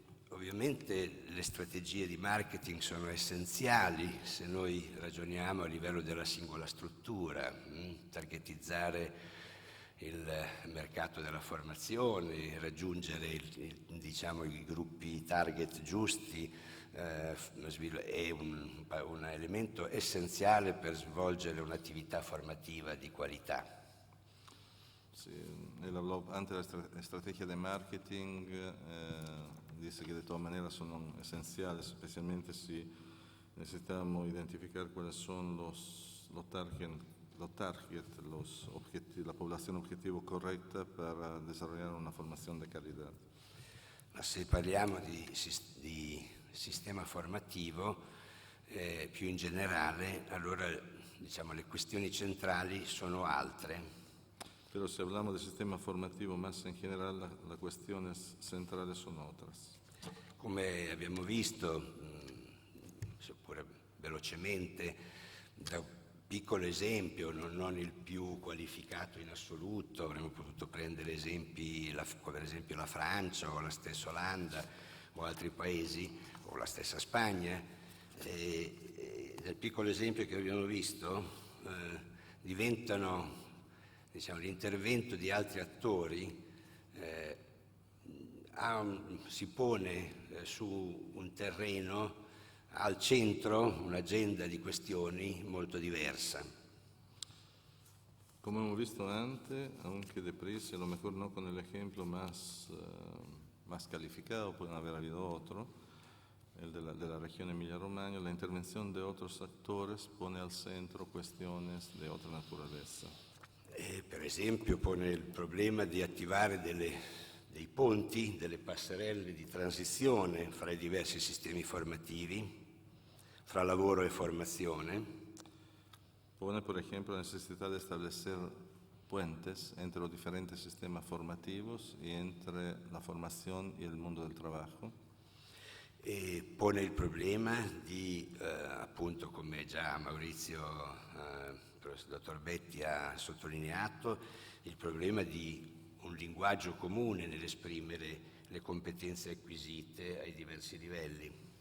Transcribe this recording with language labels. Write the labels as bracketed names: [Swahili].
[Italian] Ovviamente le strategie di marketing sono essenziali se noi ragioniamo a livello della singola struttura, targetizzare il mercato della formazione, raggiungere i gruppi target giusti è un elemento essenziale per svolgere un'attività formativa di qualità. [Spanish] Sí, él habló antes de la estrategia de marketing, dice que de todas maneras son esenciales, especialmente si necesitamos identificar cuáles son los target, la población objetivo correcta para desarrollar una formación de calidad. [Italian] Ma se parliamo di sistema formativo più in generale, allora le questioni centrali sono altre. [Spanish] Pero si hablamos del sistema formativo más en general, las cuestiones centrales son otras. [Italian] Come abbiamo visto, seppure velocemente, da un piccolo esempio, non il più qualificato in assoluto, avremmo potuto prendere esempi, per esempio la Francia o la stessa Olanda o altri paesi, o la stessa Spagna. Dal piccolo esempio che abbiamo visto diventano diciamo, l'intervento di altri attori si pone su un terreno al centro un'agenda di questioni molto diversa. [Spanish] Como hemos visto antes, aunque deprisa, a lo mejor no con el ejemplo más calificado, pueden haber habido otro, el de la región Emilia-Romagna, la intervención de otros actores pone al centro cuestiones de otra naturaleza. [Italian] Per esempio pone il problema di attivare dei ponti, delle passerelle di transizione fra i diversi sistemi formativi, fra lavoro e formazione. [Spanish] Pone, por ejemplo, la necesidad de establecer puentes entre los diferentes sistemas formativos y entre la formación y el mundo del trabajo. [Italian] E pone il problema di, appunto, come già Maurizio, il dottor Betti ha sottolineato, il problema di un linguaggio comune nell'esprimere le competenze acquisite ai diversi livelli.